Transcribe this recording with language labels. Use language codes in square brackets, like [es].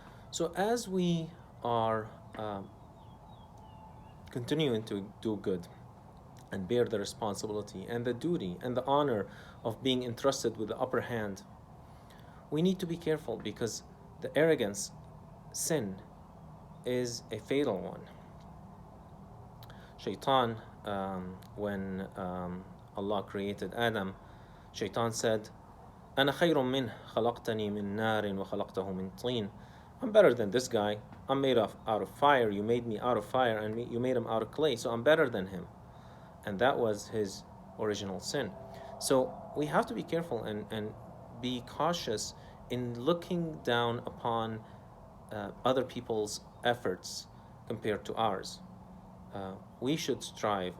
[en] So as we are continuing to do good and bear the responsibility and the duty and the honor of being entrusted with the upper hand, we need to be careful, because the arrogance, sin, is a fatal one. Shaitan, when Allah created Adam, Shaitan said, [ar] أَنَا خَيْرٌ مِّنْهُ خَلَقْتَنِي مِنْ نَارٍ وَخَلَقْتَهُ مِنْ طِينٍ. [en] I'm better than this guy. I'm made out of fire. You made me out of fire, and you made him out of clay. So I'm better than him. And that was his original sin. So we have to be careful and be cautious in looking down upon other people's efforts compared to ours. We should strive.